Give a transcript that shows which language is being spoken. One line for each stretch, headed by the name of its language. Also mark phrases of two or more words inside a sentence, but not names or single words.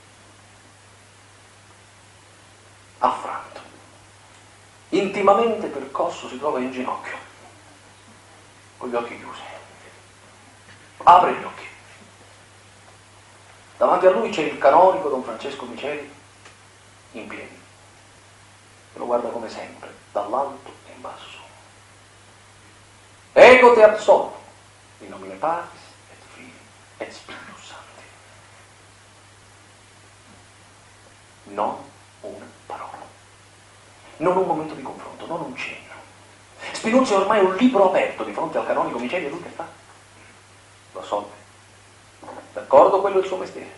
Italian: Affranto, intimamente percosso, si trova in ginocchio, con gli occhi chiusi. Apre gli occhi. Davanti a lui c'è il canonico Don Francesco Miceli, in piedi, che lo guarda come sempre, dall'alto e in basso.
Latin: Ego te absolvo, in nomine Patris et Filii et Spiritus Sancti.
Italian: Non una parola, non un momento di confronto, non un cenno. Spinoza è ormai un libro aperto di fronte al canonico Miceli e lui che fa? Lo assolve. D'accordo, quello è il suo mestiere.